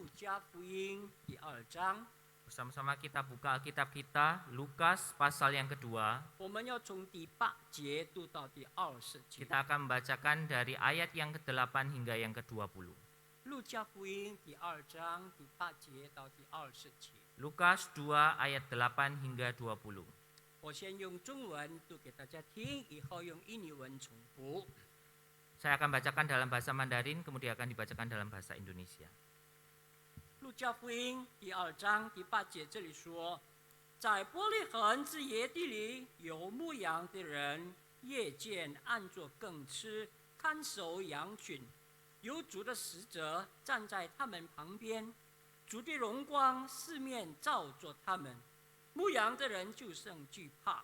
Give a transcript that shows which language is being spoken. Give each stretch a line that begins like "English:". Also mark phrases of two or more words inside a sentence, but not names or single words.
Chinese: 加福音第2章，
Indonesian: Bersama-sama kita buka Alkitab kita, Lukas pasal yang kedua.
Chinese: 我们要从第8节读到第20节。
Indonesian: Kita akan membacakan dari ayat yang ke-8 hingga yang ke-20.
Chinese: 路加福音第2章第8节到第20节。
Indonesian: Lukas 2 ayat 8 hingga 20.
Chinese: 我先用中文读给大家听，以后用印尼文重复。
Indonesian: Saya akan bacakan dalam bahasa Mandarin, kemudian akan dibacakan dalam bahasa Indonesia.
Chinese: 路加福音第2章第8节这里说，在伯利恒之野地里有牧羊的人，夜间按着更吃，看守羊群，有主的使者站在他们旁边，主的荣光四面照着他们，牧羊的人就甚惧怕。